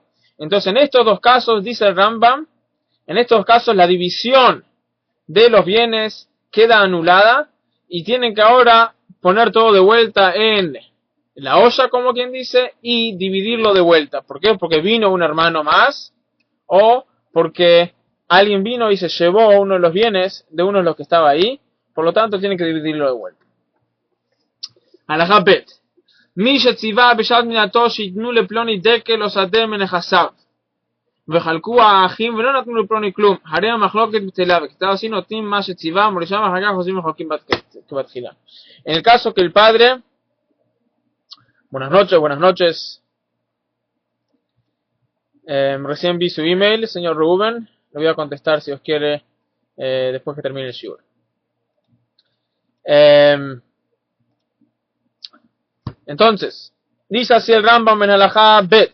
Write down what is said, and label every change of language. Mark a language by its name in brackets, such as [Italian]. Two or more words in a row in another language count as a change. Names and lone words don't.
[Spanish] Entonces en estos dos casos, dice el Rambam, en estos casos la división de los bienes queda anulada y tienen que ahora poner todo de vuelta en la olla, como quien dice, y dividirlo de vuelta. ¿Por qué? Porque vino un hermano más o porque alguien vino y se llevó uno de los bienes de uno de los que estaba ahí. Por lo tanto, tienen que dividirlo de vuelta. [Hebrew] הלכה ב. מי שציוה בשעת מיתתו שיתנו לפלוני דקל או שדה מנכסיו. וחלקו האחים ולא נתנו לפלוני כלום. הרי המחלוקת בטלה, וכתב así נותנים מה שציווה, מורישם אחר כך חוזרים מחלוקים כבתחילה. [Spanish] En el caso que el padre, buenas noches. Recién vi su email, señor Rubén, le voy a contestar si os quiere después que termine el shiur. Entonces, dice así el Rambam en [Hebrew] הלכה ב.